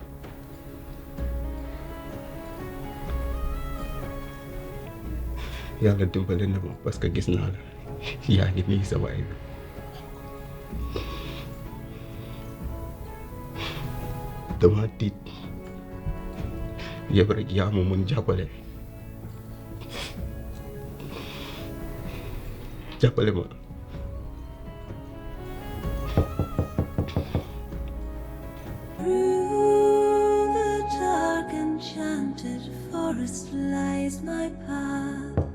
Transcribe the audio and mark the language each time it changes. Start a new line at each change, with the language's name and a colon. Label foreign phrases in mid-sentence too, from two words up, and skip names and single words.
Wolof: yàlla dimbale na ma
French: parce que
Wolof: gis naa la yaa ngi nii sa waay bi dama tiit yëpp rek yaa ma mën jàppale ma
English: Through the dark enchanted forest lies my path,